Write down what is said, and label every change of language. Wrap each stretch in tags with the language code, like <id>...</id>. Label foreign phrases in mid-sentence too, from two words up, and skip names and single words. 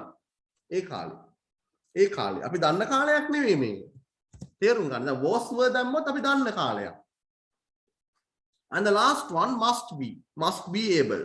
<si>ඒ කාලේ අපි දන්න කාලයක් නෙවෙයි මේක. තේරුම් ගන්න. දැන්</si> <en>was were</en> <si>දැම්මොත් අපි දන්න කාලයක්.</si> <en>And the last one must be able.</en>